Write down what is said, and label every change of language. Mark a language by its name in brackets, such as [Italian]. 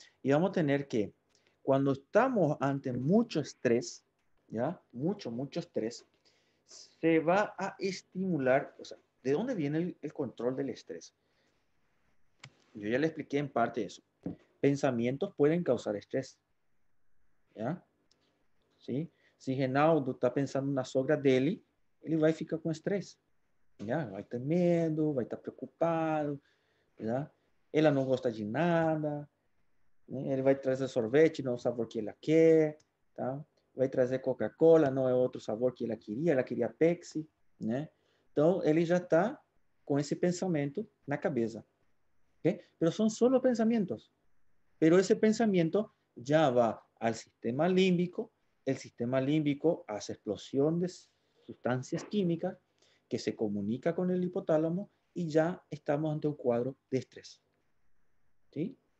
[Spanish] Y vamos a tener que, cuando estamos ante mucho estrés, ¿ya? Mucho estrés, se va a estimular, o sea, ¿de dónde viene el control del estrés? Yo ya le expliqué en parte eso. Pensamientos pueden causar estrés, ¿ya? ¿Sí? [Portuguese] Si Reinaldo está pensando na sogra dele, ele vai ficar com estresse, ¿ya? Vai ter medo, vai estar preocupado, ¿ya? Ela não gosta de nada, né? Ele vai trazer sorvete, não é o sabor que ela quer, tá? Vai trazer Coca-Cola, não é outro sabor que ela queria Pepsi, né? Então, ele já está com esse pensamento na cabeça, ¿okay? [Spanish] Pero son solo pensamientos, pero ese pensamiento ya va al sistema límbico, el sistema límbico hace explosión de sustancias químicas que se comunica con el hipotálamo y ya estamos ante un cuadro de estrés, ¿sí?